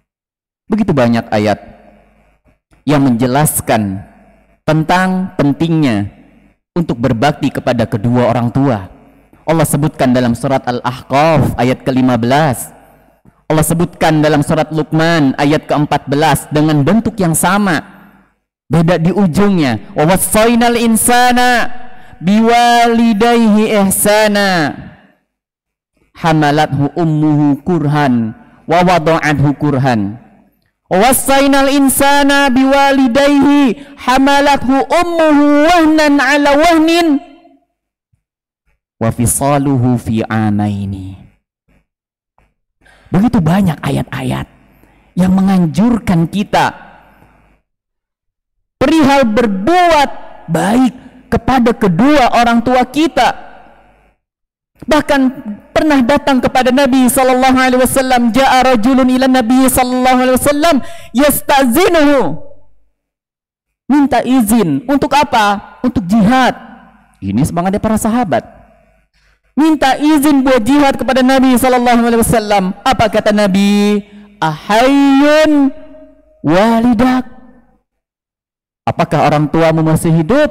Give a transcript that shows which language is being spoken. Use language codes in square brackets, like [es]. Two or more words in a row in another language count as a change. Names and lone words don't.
[id] Begitu banyak ayat yang menjelaskan tentang pentingnya untuk berbakti kepada kedua orang tua. Allah sebutkan dalam surat Al-Ahqaf ayat ke-15. Allah sebutkan dalam surat Luqman ayat ke-14 dengan bentuk yang sama, beda di ujungnya. [ar] ووصينا الإنسان بوالديه إحسانا حملته أمه كرها ووضعته كرها. ووصينا الإنسان بوالديه حملته أمه وهنا على وهن وفصاله في عامين. [id] Begitu banyak ayat-ayat yang menganjurkan kita perihal berbuat baik kepada kedua orang tua kita. Bahkan pernah datang kepada Nabi [ar] صلى الله عليه وسلم, جاء رجل إلى النبي صلى الله عليه وسلم يستأذنه. [id] Minta izin untuk apa? Untuk jihad. Ini semangatnya para sahabat. Minta izin buat jihad kepada Nabi [ar] صلى الله عليه وسلم. [id] Apa kata Nabi? [ar] أحي والداك. [id] Apakah orang tuamu masih hidup?